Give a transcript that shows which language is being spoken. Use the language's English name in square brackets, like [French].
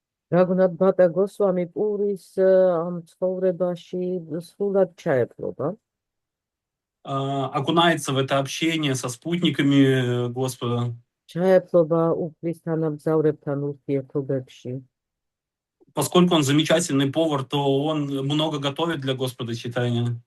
[Georgian] Рагунат Бата Госвами პურის ამ ცხოვრებაში სრულად ჩაეფლობა. [Russian] Окунается в это общение со спутниками Господа. [Georgian] ჩაეფლობა უფლის თანამგზავრებთან ურთიერთობებში. [Russian] Поскольку он замечательный повар, то он много готовит для Господа читания.